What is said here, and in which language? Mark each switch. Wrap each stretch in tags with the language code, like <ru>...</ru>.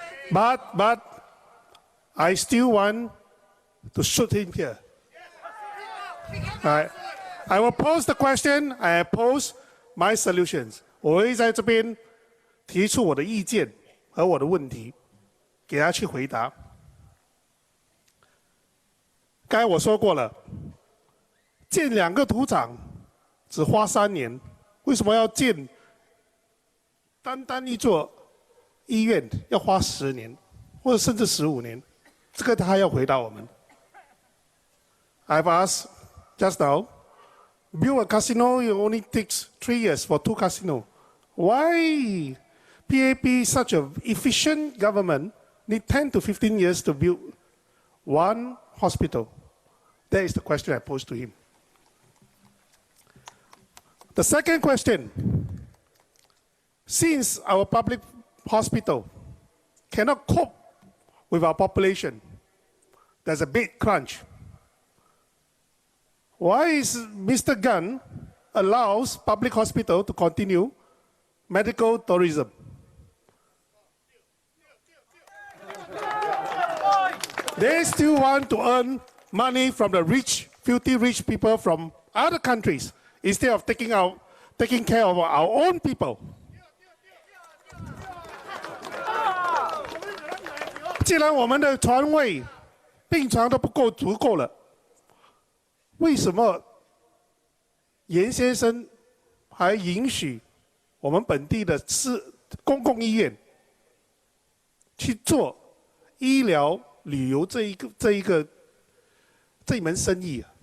<en>But I still want to shoot him here. I will pose the question. I pose my solutions.</en> <zh>我会在这边提出我的意见和我的问题，给他去回答。刚才我说过了，建2个土场只花3年，为什么要建单一座医院要花10年，或者甚至15年？这个他要回答我们。</zh> <en>I've asked just now, build a casino it only takes 3 years for 2 casinos. Why PAP, such an efficient government, need 10 to 15 years to build 1 hospital? That is the question I posed to him. The second question, since our public hospital cannot cope with our population, there's a bed crunch. Why is Mr. Gan allows public hospital to continue medical tourism? They still want to earn money from the rich, filthy rich people from other countries instead of taking care of our own people.</en> <zh>既然我们的床位、病床都不够足够了，为什么严先生还允许我们本地的公共医院去做医疗旅游这一门生意？</zh>